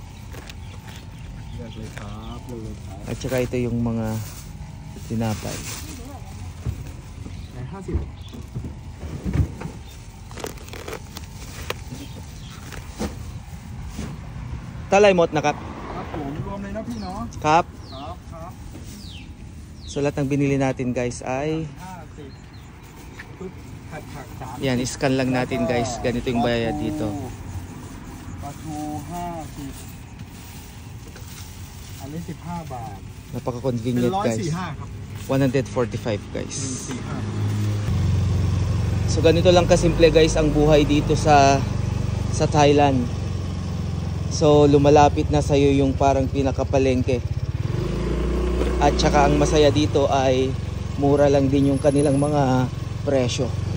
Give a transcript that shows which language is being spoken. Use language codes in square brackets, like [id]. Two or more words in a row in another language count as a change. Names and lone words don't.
[tl] At saka ito yung mga tinapay. [th] ทั้งหมดนะครับ. ครับผมรวมเลยนะพี่เนาะ Kap. ครับครับ [tl] So lahat ng binili natin guys ay [th] 50 ปึ๊บผัก3 [tl] yan, scan lang natin guys. Ganito yung bayad dito. [th] ปลาทู50 อันนี้15 บาท [tl] Napaka-convenient guys. [th] 145 ครับ [tl] 145 guys. 145 So ganito lang kasimple guys ang buhay dito sa Thailand. So lumalapit na sa iyo yung parang pinakapalengke. At saka ang masaya dito ay mura lang din yung kanilang mga presyo.